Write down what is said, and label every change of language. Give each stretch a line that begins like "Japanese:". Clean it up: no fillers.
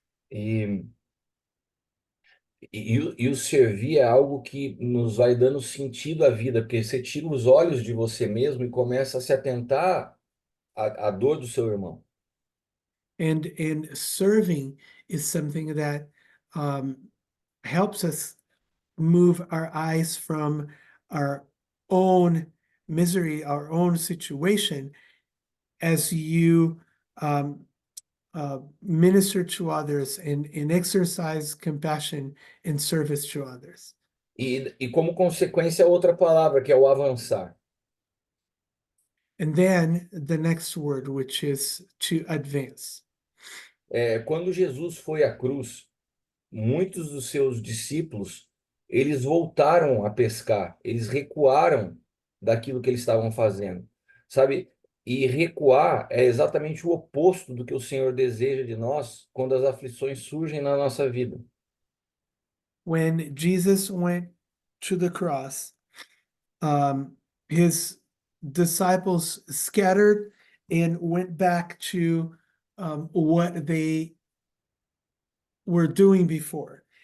Portuguese: E, e o servir é algo que nos vai dando sentido à vida, porque você tira os olhos de você mesmo e começa a se atentar à dor do seu irmão.
English: And serving is something that helps us move our eyes from our own misery, our own situation, as you minister to others and exercise compassion and service to others.
Portuguese: E como consequência, outra palavra, que é o avançar.
English: And then the next word, which is to advance.
Portuguese: Quando Jesus foi à cruz, muitos dos seus discípulos, eles voltaram a pescar, eles recuaram daquilo que eles estavam fazendo, sabe? E recuar é exatamente o oposto do que o Senhor deseja de nós quando as aflições surgem na nossa vida.
English: When Jesus went to the cross, his disciples scattered and went back to what they were doing before.